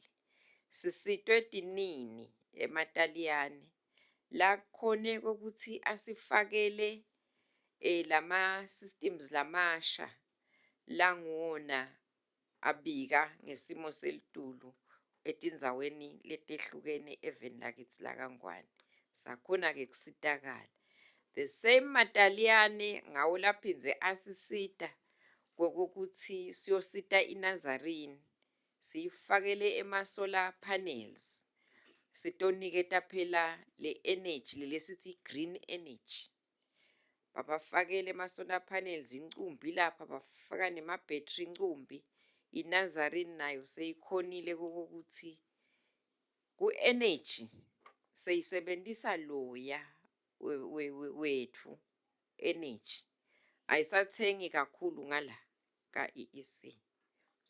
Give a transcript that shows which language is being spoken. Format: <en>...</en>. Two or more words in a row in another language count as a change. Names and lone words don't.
<ss>Sisitwe tinini emataliyane la khone ukuthi asifakele lama systems lamasha langona abika ngesimo selitulu etindzaweni letehlukene eveni lakithi la kaNgwane. Sakhona ke kusitakala.</ss> <en>The same</en> <ss>mataliyane ngawo laphinze asisita kokuthi siyosita iNazarene siyifakele ema-</ss> <en>solar panels.</en> <ss>Sitoniketa phela le energy lesithi</ss> <en>green energy.</en> <ss>Babafakele ama-</ss> <en>solar panels</en> <ss>incumbi lapha bafaka nema-battery incumbi. iNazarene nayo seyikhonile kokuthi ku-energy seyisebenzisa loya wethu energy. Ayisathengi kakhulu ngala ka-EEC.</ss>